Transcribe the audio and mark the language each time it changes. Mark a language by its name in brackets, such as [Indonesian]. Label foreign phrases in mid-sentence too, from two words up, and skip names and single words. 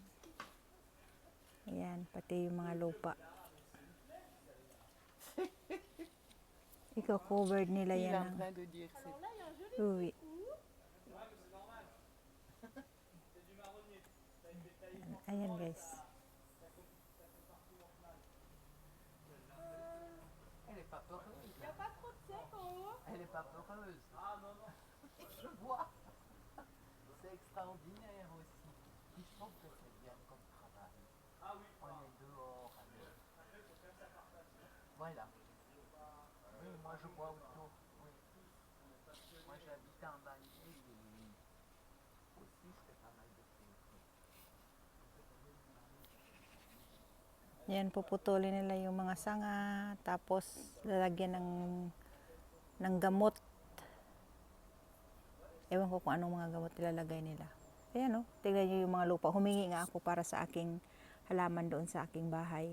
[Filipino] Ayan, pati yung mga lupa. Ikaw, covered nila yan. Uwi. Ayan guys. [French] Elle est pas peureuse. Il n'y a pas trop de sec en haut. Elle est pas peureuse. Ah non, non. Je vois. C'est extraordinaire aussi. Puis je trouve que c'est bien comme travail. Ah oui. On est dehors. Voilà. Oui, moi je vois autour. Oui. Moi j'habite en banlieue et aussi je fais pas mal de photos. [Filipino] Yan, puputulin nila yung mga sanga, tapos lalagyan ng gamot. Ewan ko kung anong mga gamot ilalagay nila. Ayan o, tignan nyo yung mga lupa. Humingi nga ako para sa aking halaman doon sa aking bahay.